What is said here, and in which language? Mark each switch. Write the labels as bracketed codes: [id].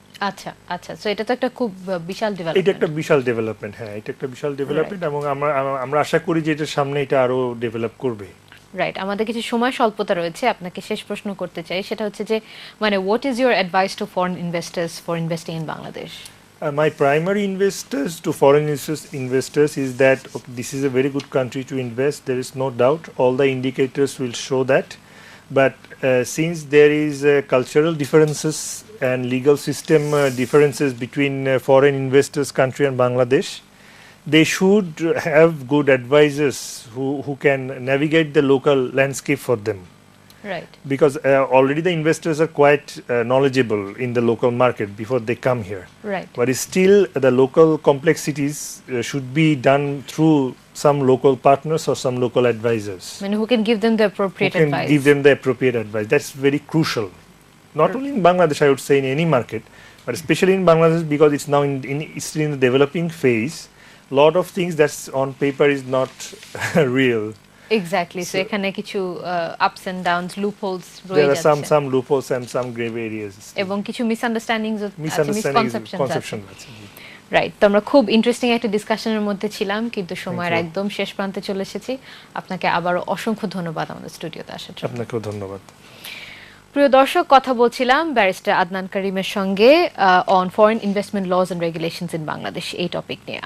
[bn] আচ্ছা আচ্ছা, সো এটা তো একটা খুব বিশাল ডেভেলপমেন্ট। এটা একটা বিশাল ডেভেলপমেন্ট, হ্যাঁ, এটা একটা বিশাল ডেভেলপমেন্ট, এবং আমরা আশা করি যে এটার সামনে এটা আরো ডেভেলপ করবে। রাইট, আমাদের কিছু সময় স্বল্পতা রয়েছে, আপনাকে শেষ প্রশ্ন করতে চাই, সেটা হচ্ছে যে মানে [en] What is your advice to foreign investors for investing in Bangladesh? My primary investors to foreign investors is that this is a very good country to invest. There is no doubt. All the indicators will show that. But since there is cultural differences and legal system differences between foreign investors country and Bangladesh, they should have good advisors who can navigate the local landscape for them. Because already the investors are quite knowledgeable in the local market before they come here. But still the local complexities should be done through some local partners or some local advisors. Who can give them the appropriate advice. Give them the appropriate advice. That's very crucial. Not only in Bangladesh, I would say in any market, but especially in Bangladesh because it's now it's still in the developing phase. A lot of things that's on paper is not real. Exactly. So [bn] এখানে কিছু [en] ups and downs, loopholes [bn] রয়ে যাচ্ছে। [en] There are [bn] যাচ্ছে। [en] some loopholes and some gray areas. [bn] এবং কিছু misunderstandings আছে, misconception আছে। Right, তো আমরা খুব ইন্টারেস্টিং একটা ডিসকাশনের মধ্যে ছিলাম, কিন্তু সময়ের একদম শেষ প্রান্তে চলে এসেছি। আপনাকে আবারও অসংখ্য ধন্যবাদ আমাদের স্টুডিওতে আসার জন্য। আপনাকেও ধন্যবাদ। প্রিয় দর্শক, কথা বলছিলাম ব্যারিস্টার আদনান করিমের সঙ্গে on foreign investment lodge and regulations in Bangladesh, এই টপিক নিয়ে।